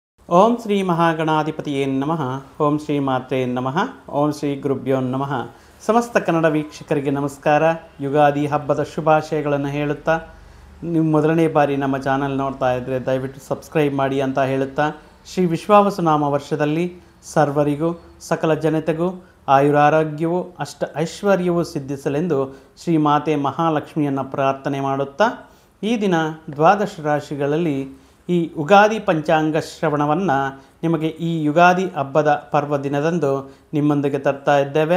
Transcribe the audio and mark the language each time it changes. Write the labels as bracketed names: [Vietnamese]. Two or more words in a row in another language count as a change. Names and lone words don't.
[Sanskrit] ಓಂ ಶ್ರೀ ಮಹಾಗಣಾಧಿಪತಿಯೇ ನಮಃ. ಓಂ ಶ್ರೀ ಮಾತ್ರೇ ನಮಃ. ಓಂ ಶ್ರೀ ಗುರುಭ್ಯೋ ನಮಃ. [Kannada] ಸಮಸ್ತ ಕನ್ನಡ ವೀಕ್ಷಕರಿಗೆ ನಮಸ್ಕಾರ. ಯುಗಾದಿ ಹಬ್ಬದ ಶುಭಾಶಯಗಳನ್ನು ಹೇಳುತ್ತಾ, ನೀವು ಮೊದಲನೇ ಬಾರಿ ನಮ್ಮ ಚಾನಲ್ ನೋಡ್ತಾ ಇದ್ದರೆ ದಯವಿಟ್ಟು ಸಬ್ಸ್ಕ್ರೈಬ್ ಮಾಡಿ ಅಂತ ಹೇಳುತ್ತಾ, ಶ್ರೀ ವಿಶ್ವಾವಸುನಾಮ ವರ್ಷದಲ್ಲಿ ಸರ್ವರಿಗೂ ಸಕಲ ಜನತೆಗೂ ಆಯುರಾರೋಗ್ಯವೂ ಐಶ್ವರ್ಯವೂ ಸಿದ್ಧಿಸಲೆಂದು ಶ್ರೀ ಮಾತೆ ಮಹಾಲಕ್ಷ್ಮಿಯನ್ನು ಪ್ರಾರ್ಥನೆ ಮಾಡುತ್ತಾ, ಈ ದಿನ ದ್ವಾದಶ ರಾಶಿಗಳಲ್ಲಿ ಈ ಯುಗಾದಿ ಪಂಚಾಂಗ ಶ್ರವಣವನ್ನು ನಿಮಗೆ ಈ ಯುಗಾದಿ ಹಬ್ಬದ ಪರ್ವ ದಿನದಂದು ನಿಮ್ಮೊಂದಿಗೆ ತರ್ತಾ ಇದ್ದೇವೆ.